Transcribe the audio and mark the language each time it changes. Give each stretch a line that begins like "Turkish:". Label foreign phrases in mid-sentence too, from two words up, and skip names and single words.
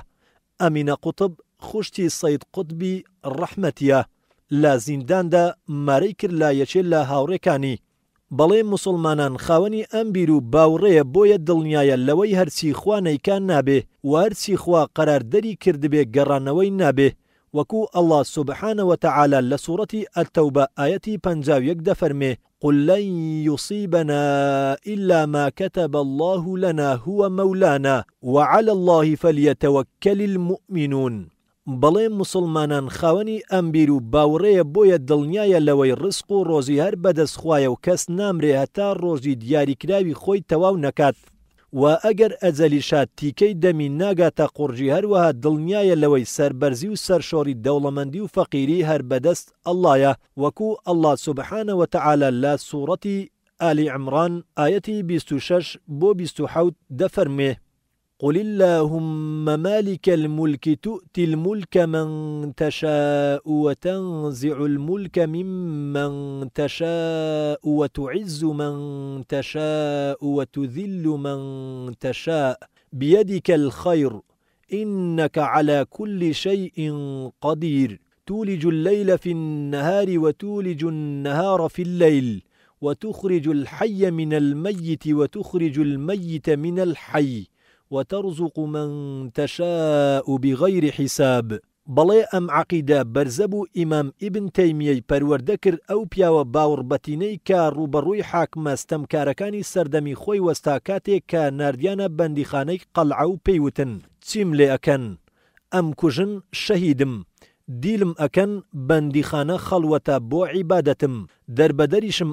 Central Kurdish: ئەمینە قوتب خوشتی سەید قوتبی ڕەحمەتیە لە زینداندا مارەی کرد لە یەکێ لە هاوڕێکانی. بەڵێ مسلمانان خاوەنی ئەم بیر و باوڕێیە بۆیە دڵنیایە لەوەی هەرچی خوا نەیکان نابێ و هەرچی خوا قەراردەری کردبێ گەڕانەوەی نابێ وەکو الله
Arabic: سبحانه وتعالى
Central Kurdish: لە سوورەتی ئەتەوبە ئایەتی 51 دەفەرمێ
Arabic: قل لن يصيبنا إلا ما كتب الله لنا هو مولانا وعلى الله فليتوكل المؤمنون.
Central Kurdish: بەڵێ مسلمانان خاوەنی ئەمبیر و باوڕێیە بۆیە دڵنیایە لەوەی ڕزق و ڕۆزی هەر بەدەستخوایە و کەس نامرێ هەتا ڕۆژی دیاریکراوی خۆی تەواو نەکات و ئەگەر ئەجەلیشات تیکەی دەمی ناگاتە قورژی هەروەها دڵنیایە لەوەی سەربەرزی و سەرشۆری دەوڵەمەندی و فەقیری هەر بەدەست ئەڵڵایە وەکو الله
Arabic: سبحانه وتعالى
Central Kurdish: لە سوورەتی آلی عمران آیەتی 26 بۆ 27 دەفەرمێ
Arabic: قل اللهم مالك الملك تؤتي الملك من تشاء وتنزع الملك ممن تشاء وتعز من تشاء وتذل من تشاء بيدك الخير إنك على كل شيء قدير تولج الليل في النهار وتولج النهار في الليل وتخرج الحي من الميت وتخرج الميت من الحي وترزق من تشاء بغير حساب
Central Kurdish: بەڵێ ئەم عەقیدە بەرزەبوو ئیمام ئیبن تەیمیەی پەروەردە کرد ئەو پیاوە باوەڕبەتینەی کە ڕوبەڕووی حاکمە ستەمکارەکانی سەردەمی خۆی وەستا کاتێک کە ناردیانە بەندیخانەی قەلعە و پێیوتن چیم لێ ئەکەن ئەم کوژن شەهیدم دیلم ئەکەن بەندیخانە خەڵوەتە بۆ عیبادەتم دەربەدەریشم